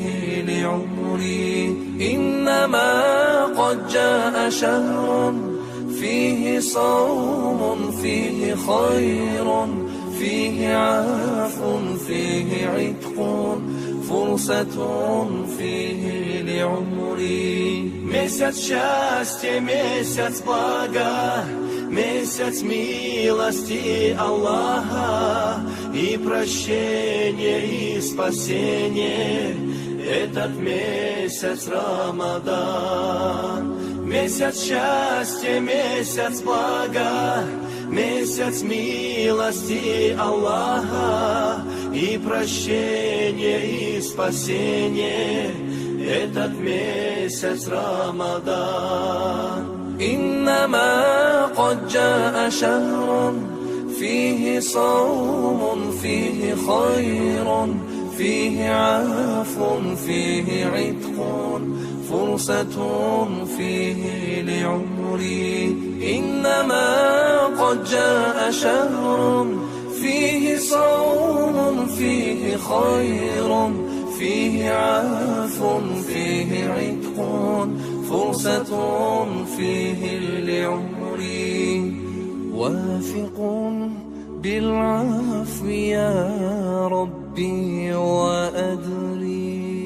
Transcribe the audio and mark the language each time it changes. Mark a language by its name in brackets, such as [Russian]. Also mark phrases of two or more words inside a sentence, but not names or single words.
[Arabic] لعمري إنما قد جاء شهر فيه صوم فيه خير فيه عفو فيه عتق فرصة فيه لعمري [Russian] месяц счастья, месяц блага, месяц милости Аллаха и прощения и спасения. Этот месяц Рамадан, месяц счастья, месяц блага, месяц милости Аллаха и прощения и спасения. Этот месяц Рамадан. [Arabic] إنما قد جاء شهر فيه صوم فيه خير فيه عفو فيه عتق فرصة فيه لعمري إنما قد جاء شهر فيه صوم فيه خير فيه عفو فيه عتق فرصة فيه لعمري واثق بالعفو يا ربي وأدري